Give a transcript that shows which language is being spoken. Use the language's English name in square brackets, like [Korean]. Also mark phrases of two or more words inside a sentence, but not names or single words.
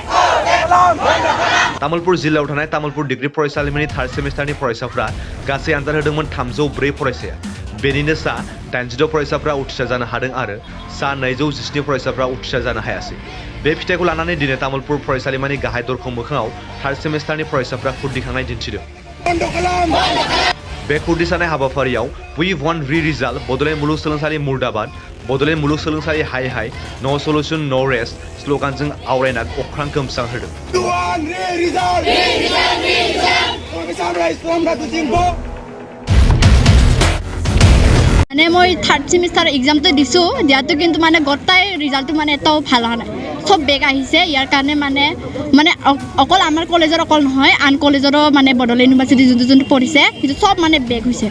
[Bodo] तामुलपुर जिल्लायाव थानाय तामुलपुर डिग्री फरायसालिमानि थार्ड सेमिस्टारनि फरायसाफोरा गासै आनजाद होदोंमोन 304 फरायसाया। बेनिनो सा 86 फरायसाफ्रा उथ्रिसार जानो हादों आरो सा 217 फरायसाफ्रा उथ्रिसार जानो हायासै। बे फिथाइखौ लानानै दिनै तामुलपुर फरायसालिमानि गाहाय दरखं मोखाङाव थार्ड सेमिस्टारनि फरायसाफ्रा खुद दिखांनाय दिन्थिदों। बे खुदिसानाय हाबाफारियाव [English] We won re-result [Bodo] बड'लेण्ड मुलुगसोलोंसालि मुर्दाबाद, बड'लेण्ड मुलुगसोलोंसालि हाय हाय, [English] No solution no rest [Bodo] स्ल'गानजों आवरायना अख्रां गोमसारहोदों। [Assamese] মানে মই [English] third semester [Assamese] এক্সামটো দিছোঁ দিয়াটো কিন্তু মানে গোটাই ৰিজাল্টটো মানে এটাও ভাল হোৱা নাই। চব বেগ আহিছে। ইয়াৰ কাৰণে মানে অকল আমাৰ কলেজৰ অকল নহয়, আন কলেজৰো মানে বড়োলেণ্ড ইউনিভাৰ্চিটি যোনটো পঢ়িছে সেইটো চব মানে বেগ হৈছে।